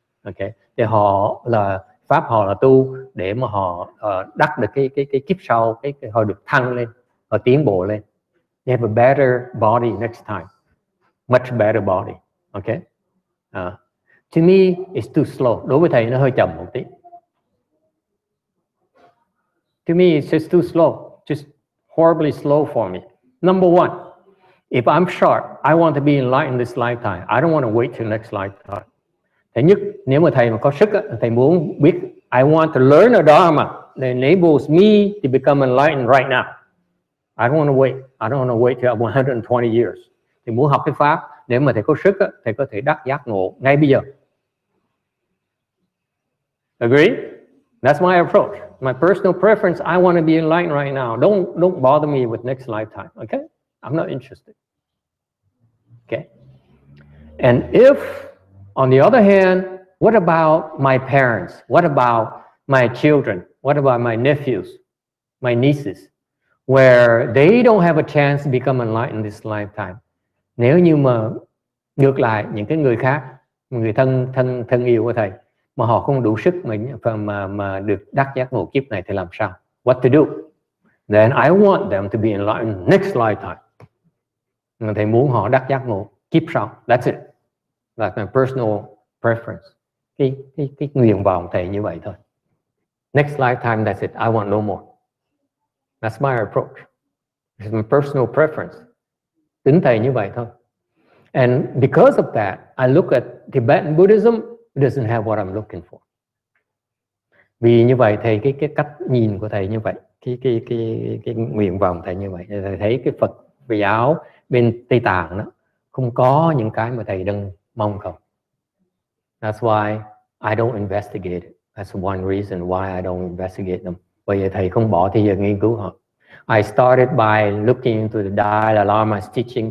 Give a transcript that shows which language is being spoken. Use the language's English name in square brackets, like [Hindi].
[Vietnamese] Okay, thì họ là pháp họ là tu để mà họ đắc được cái kiếp sau, họ được thăng lên, họ tiến bộ lên. [English] They have a better body next time, much better body. Okay, to me it's too slow. [Vietnamese] Đối với thầy nó hơi chậm một tí. [English] To me, it's just too slow, just horribly slow for me. Number one, if I'm short, I want to be enlightened this lifetime. I don't want to wait till next lifetime. [Vietnamese] Thứ nhất, nếu mà thầy mà có sức, thầy muốn biết, [English] I want to learn a Dharma that enables me to become enlightened right now. I don't want to wait. I don't want to wait till 120 years. [Vietnamese] Thầy muốn học cái pháp, nếu mà thầy có sức, thầy có thể đắc giác ngộ ngay bây giờ. [English] Agree? That's my approach. My personal preference, I want to be enlightened right now. Don't bother me with next lifetime, okay? I'm not interested. Okay? And if, on the other hand, what about my parents? What about my children? What about my nephews, my nieces, where they don't have a chance to become enlightened this lifetime? [Vietnamese] Nếu như mà ngược lại, những cái người khác, người thân yêu của thầy, mà họ không đủ sức mà được đắc giác ngộ kiếp này thì làm sao? [English] What to do? Then I want them to be enlightened next lifetime. [Vietnamese] Thầy muốn họ đắc giác ngộ kiếp sau. [English] That's it. That's my personal preference. [Vietnamese] Cái nguyện vọng thầy như vậy thôi. [English] Next lifetime, that's it. I want no more. That's my approach. It's my personal preference. [Vietnamese] Tính thầy như vậy thôi. [English] And because of that, I look at Tibetan Buddhism, it doesn't have what I'm looking for. [Vietnamese] Vì như vậy thầy cái cách nhìn của thầy như vậy, cái nguyện vọng thầy như vậy, thầy thấy cái Phật giáo bên Tây Tạng đó không có những cái mà thầy đang mong cầu. [English] That's why I don't investigate it. That's one reason why I don't investigate them. [Vietnamese] Bởi vì thầy không bỏ thời gian nghiên cứu họ. [English] I started by looking into the Dalai Lama's teaching.